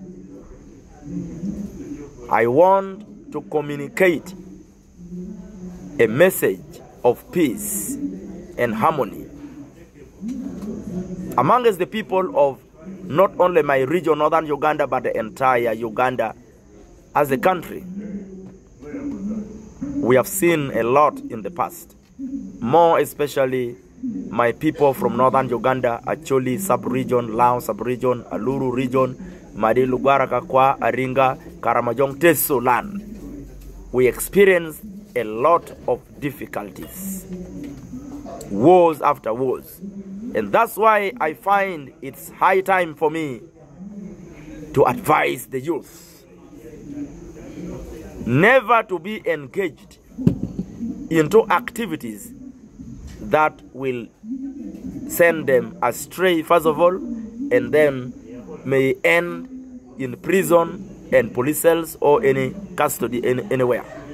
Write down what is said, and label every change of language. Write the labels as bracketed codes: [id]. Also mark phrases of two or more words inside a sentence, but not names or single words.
[en] I want to communicate a message of peace and harmony amongst the people of not only my region, northern Uganda, but the entire Uganda as a country. We have seen a lot in the past, more especially my people from northern Uganda, Acholi sub-region, Lao sub-region, Aluru region, Madi Lugara, Kakwa, Aringa, Karamajong, Teso land. We experienced a lot of difficulties, wars after wars. And that's why I find it's high time for me to advise the youth never to be engaged into activities that will send them astray, first of all, and then may end in prison and police cells or any custody anywhere.